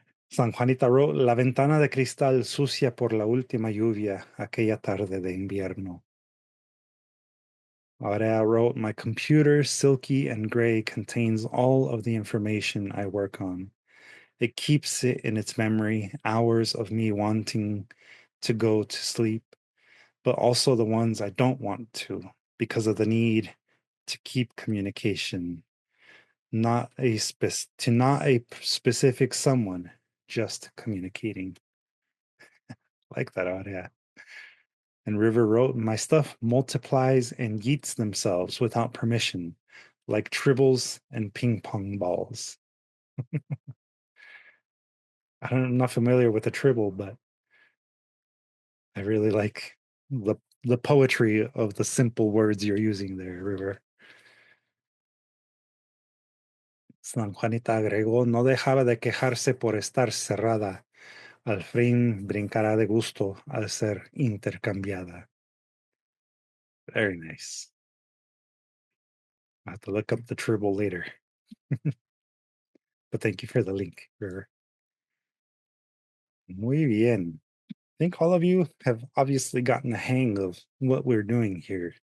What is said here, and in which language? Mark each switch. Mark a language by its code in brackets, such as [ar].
[es] San Juanita [en] wrote, [es] la ventana de cristal sucia por la última lluvia aquella tarde de invierno. [en] Aurea wrote, my computer, silky and gray, contains all of the information I work on. It keeps it in its memory, hours of me wanting to go to sleep, but also the ones I don't want to because of the need to keep communication, not a specific someone, just communicating. Like that, Aurea. And River wrote, my stuff multiplies and yeets themselves without permission, like tribbles and ping pong balls. I'm not familiar with a tribble, but I really like the poetry of the simple words you're using there, River. [es] San Juanita agregó, no dejaba de quejarse por estar cerrada. Al fin brincará de gusto al ser intercambiada. [en] Very nice. I have to look up the tribble later. But thank you for the link. [es] Muy bien. [en] I think all of you have obviously gotten the hang of what we're doing here.